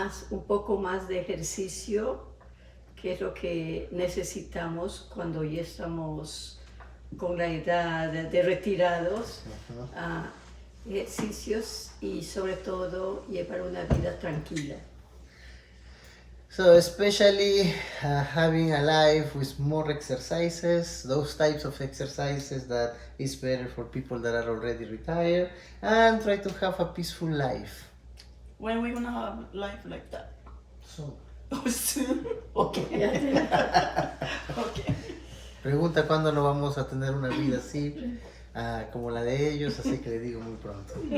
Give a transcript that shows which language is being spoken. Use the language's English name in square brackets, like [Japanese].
[Spanish] Un poco más de ejercicio, que es lo que necesitamos cuando ya estamos con la edad de retirados, ejercicios y sobre todo llevar una vida tranquila. [English] So especially having a life with more exercises, those types of exercises that is better for people that are already retired, and try to have a peaceful life. When we gonna have life like that? So, Soon. Okay. Okay. [Spanish] pregunta cuándo no vamos a tener una vida así como la de ellos, así que le digo muy pronto.